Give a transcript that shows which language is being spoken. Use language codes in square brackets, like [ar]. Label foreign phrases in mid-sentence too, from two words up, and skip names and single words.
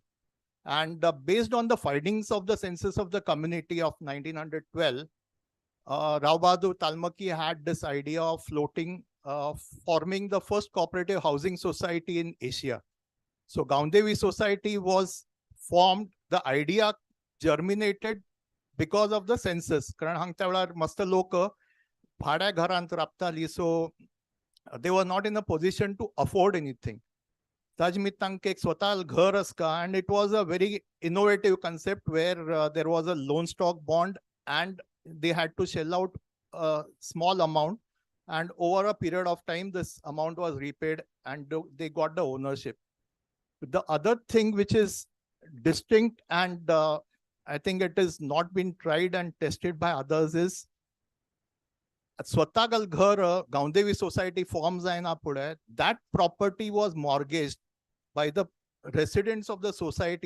[en] And based on the findings of the census of the community of 1912, Rao Bahadur Talmaki had this idea of forming the first cooperative housing society in Asia. So Gaundevi Society was formed. The idea germinated because of the census. [kok] कारण हांगच्या वेळार मस्त लोक भाड्या घरांत राबताली, [en] so they were not in a position to afford anything. [kok] ताज निमित्त तांकां एक स्वता घर आसका, [en] and it was a very innovative concept where there was a loan stock bond and they had to shell out a small amount, and over a period of time this amount was repaid and they got the ownership. The other thing which is distinct and I think it has not been tried and tested by others is [kok] स्वतागल घर [en] Gaundevi Society forms [kok] जायना पुढे, [en] that property was mortgaged by the residents of the society.